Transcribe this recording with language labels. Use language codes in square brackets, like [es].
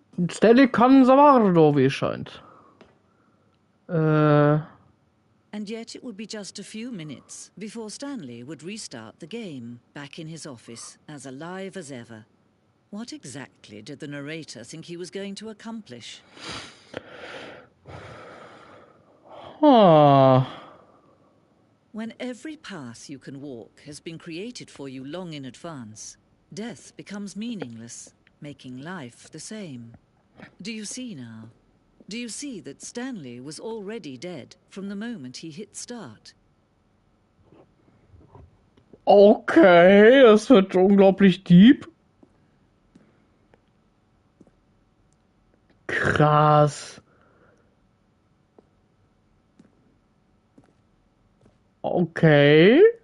[de] Stanley kann Samardo, wie es scheint. [en] And yet it would be just a few minutes before Stanley would restart the game, back in his office, as alive as ever. What exactly did the narrator think he was going to accomplish? Huh. When every path you can walk has been created for you long in advance, death becomes meaningless, making life the same. Do you see now? Do you see that Stanley was already dead from the moment he hit start? [de] Okay, das wird unglaublich deep. Krass. Okay.